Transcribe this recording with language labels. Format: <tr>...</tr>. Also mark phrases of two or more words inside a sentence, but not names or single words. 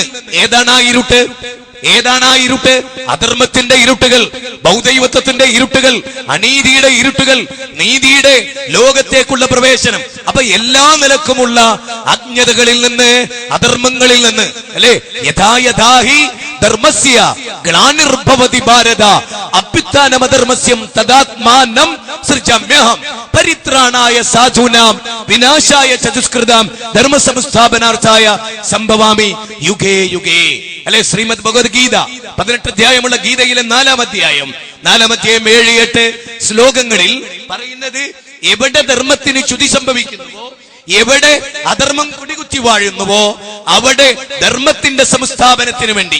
<ml>ഏതാണ് ആ ഇരുട്ട്? അധർമ്മത്തിന്റെ ഇരുട്ടുകൾ, ബൗദ്ധൈവത്വത്തിന്റെ ഇരുട്ടുകൾ, അനീതിയുടെ ഇരുട്ടുകൾ, നീതിയുടെ ലോകത്തേക്കുള്ള പ്രവേശനം. അപ്പൊ എല്ലാ നിലക്കുമുള്ള അജ്ഞതകളിൽ നിന്ന്, അധർമ്മങ്ങളിൽ നിന്ന്, അല്ലെ,</ml> <sa>യഥാഹി ധർമ്മസ്യ ഗ്ലാനിർഭവതി ഭാരത അഭ്യുത്ഥാനമധർമ്മസ്യം തദാത്മാനം സൃജമ്യഹം പരിത്രാണായ സാധൂനാം വിനാശായ ചതുഷ്കൃതാം ധർമ്മസംസ്ഥാപനാർത്ഥായ സംഭവാമി യുഗേ യുഗേ.</sa> <ml>അല്ലെ, ശ്രീമദ് ഭഗവത്ഗീത 18 അധ്യായമുള്ള ഗീതയിലെ 4-ാം അധ്യായം 7-8 ശ്ലോകങ്ങളിൽ പറയുന്നത്, എവിടെ ധർമ്മത്തിന് ച്യുതി സംഭവിക്കുന്നുവോ, എവിടെ അധർമ്മം കുടികുത്തി വാഴുന്നുവോ അവിടെ ധർമ്മത്തിന്റെ സംസ്ഥാപനത്തിന് വേണ്ടി.</ml>